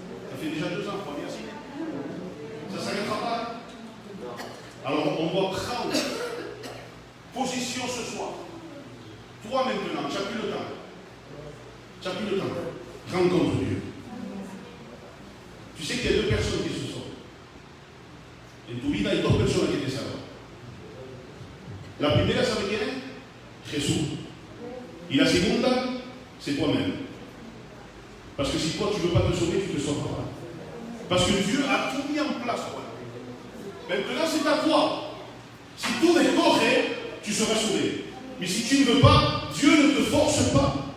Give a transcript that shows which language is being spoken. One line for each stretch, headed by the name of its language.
French: Ça fait déjà 2 ans, pas bien si. Ça ne s'arrêtera pas. Alors on doit prendre position ce soir. Toi maintenant, tu n'as plus le temps. Tu n'as plus le temps. Rencontre Dieu. Tu sais qu'il y a 2 personnes qui se sauvent.
Spanish: En tu vida hay 2 personas que te salvan. La primera, ¿sabe quién es? Jesús. Y la segunda,
French: c'est toi-même. Parce que si toi tu ne veux pas te sauver, tu ne te sauveras pas. Parce que Dieu a tout mis en place. Maintenant, c'est à toi. Si tout est correct, tu seras sauvé. Mais si tu ne veux pas, Dieu ne te force pas.